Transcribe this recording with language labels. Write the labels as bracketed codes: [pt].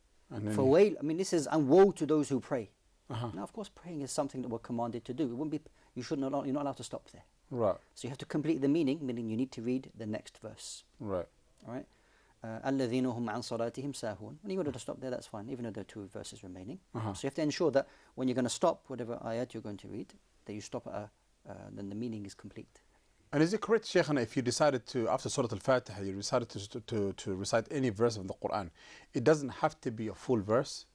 [en] فويل, this is, and woe to those who pray. Now of course praying is something that we're commanded to do. It wouldn't be, you're not allowed to stop there. Right. So you have to complete the meaning you need to read the next verse. Right. All right. [ar] الذين هم عن صلاتهم ساهون. [en] When you wanted to stop there, that's fine, even though there are 2 verses remaining. So you have to ensure that when you're going to stop whatever ayat you're going to read, that you stop at then the meaning is complete. And is it correct, Shaykh, if you decided to, after Surah Al-Fatiha, you decided to recite any verse of the Quran, it doesn't have to be a full verse?